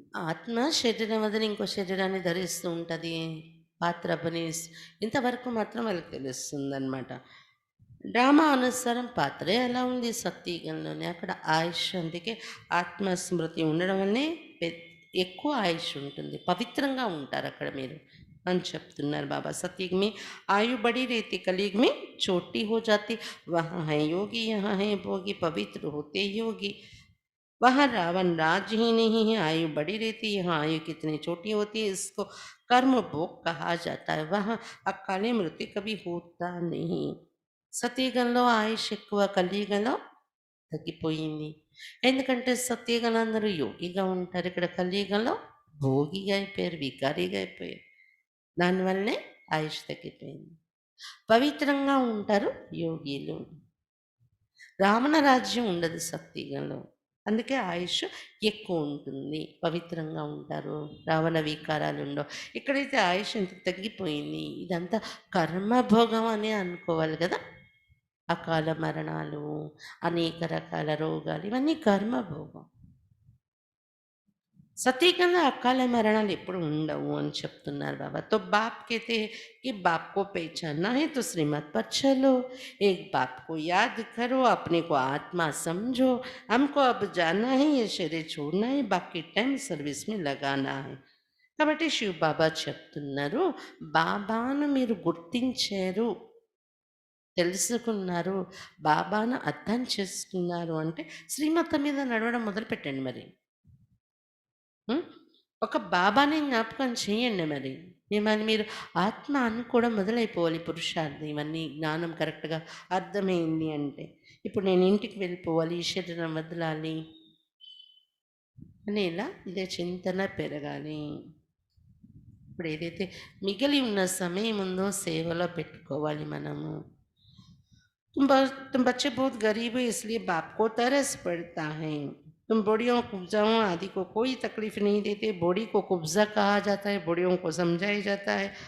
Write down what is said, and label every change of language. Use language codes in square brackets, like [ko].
[te] ఆత్మ శరీరం వదిలి ఇంకో శరీరాన్ని ధరిస్తూ ఉంటుంది, పాత్ర అభినయిస్తూ, ఇంతవరకు మాత్రం వాళ్ళకి తెలుస్తుందన్నమాట. డ్రామా అనుసారం పాత్రే ఎలా ఉంది సత్యయుగంలోనే, అక్కడ ఆయుష్, అందుకే ఆత్మస్మృతి ఉండడం వల్లే ఎక్కువ ఆయుష్ ఉంటుంది, పవిత్రంగా ఉంటారు అక్కడ మీరు అని చెప్తున్నారు బాబా. [hi] సత్యుग में आयु बड़ी रहती, कलयुग में छोटी हो जाती. वहाँ है योगी, यहाँ है भोगी, पवित्र होते योगी. वहाँ रावण राज ही नहीं है, आयु बड़ी रहती, यहाँ आयु कितनी छोटी होती है, इसको कर्म भोग कहा जाता है. वहाँ अकाले मृत्यु कभी होता नहीं. [te] సత్యయుగంలో ఆయుష్ ఎక్కువ, కలియుగంలో తగ్గిపోయింది. ఎందుకంటే సత్యయుగంలో అందరూ యోగిగా ఉంటారు, ఇక్కడ కలియుగంలో భోగిగా అయిపోయారు, వికారిగా అయిపోయారు. దానివల్లనే ఆయుష్ తగ్గిపోయింది. పవిత్రంగా ఉంటారు యోగిలు. రావణ రాజ్యం ఉండదు సత్యయుగంలో, అందుకే ఆయుష్ ఎక్కువ ఉంటుంది, పవిత్రంగా ఉంటారు, రావణ వికారాలు ఉండవు. ఇక్కడైతే ఆయుష్ ఎంత తగ్గిపోయింది, ఇదంతా కర్మభోగం అని అనుకోవాలి కదా. అకాల మరణాలు, అనేక రకాల రోగాలు, ఇవన్నీ కర్మభోగం. సతీకంగా అకాల మరణాలు ఎప్పుడు ఉండవు అని చెప్తున్నారు బాబా. [hi] तो बाप कहते हैं कि बाप को पहचानना है तो श्रीमत पर चलो, एक बाप को याद करो, अपने को आत्मा समझो, हमको अब जाना है, ये शरीर छोड़ना है, बाकी टाइम सर्विस में लगाना है. [te] కాబట్టి శివ బాబా చెప్తున్నారు, బాబాను మీరు గుర్తించారు, తెలుసుకున్నారు, బాబాను అర్థం చేసుకున్నారు అంటే శ్రీమతం మీద నడవడం మొదలుపెట్టండి. మరి ఒక బాబాని జ్ఞాపకం చేయండి. మరి మిమ్మల్ని మీరు ఆత్మ అనుకోవడం మొదలైపోవాలి. పురుషార్థం, ఇవన్నీ జ్ఞానం కరెక్ట్గా అర్థమైంది అంటే, ఇప్పుడు నేను ఇంటికి వెళ్ళిపోవాలి, ఈ శరీరం వదలాలి అని ఇలా ఇదే చింతన పెరగాలి. ఇప్పుడు ఏదైతే మిగిలి ఉన్న సమయం ఉందో సేవలో పెట్టుకోవాలి మనము. [hi] तुम बच्चे बहुत गरीब हो इसलिए बाप को तरस पड़ता है। तुम बूढ़ियों कुब्जाओं आदि को कोई तकलीफ नहीं देते। बूढ़ी को कुब्जा कहा जाता है, बूढ़ियों को समझाया जाता है।